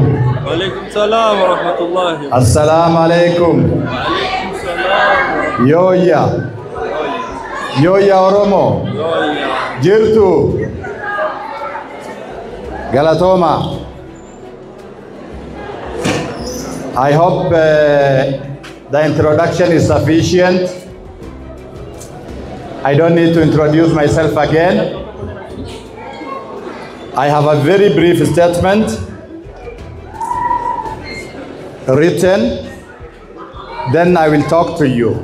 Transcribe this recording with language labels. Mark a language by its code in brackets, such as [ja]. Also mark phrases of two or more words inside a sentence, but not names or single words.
[ar] وعليكم السلام ورحمة الله. السلام عليكم. وعليكم السلام. [om] Yoya Oromo. Yoya. Jirtu. Galatoma. [en] I hope the introduction is sufficient. I don't need to introduce myself again. I have a very brief statement written, then I will talk to you.